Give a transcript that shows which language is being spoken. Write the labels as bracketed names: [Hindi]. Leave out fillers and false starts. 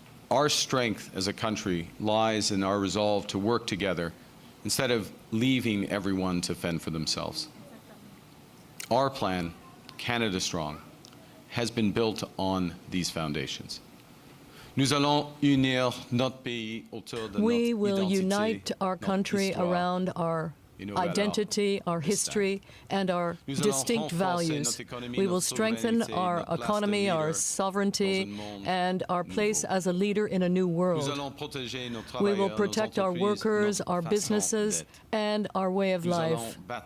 [English] Our strength as a country lies in our resolve to work together instead of leaving everyone to fend for themselves. Our plan, Canada Strong, has been built on these foundations. [French] Nous allons unir notre pays autour de notre [English] We will [French] identité, [English] unite our country around our identity, our history, and our distinct values. We will strengthen our economy, our sovereignty, and our place as a leader in a new world. We will protect our workers, our businesses, and our way of life.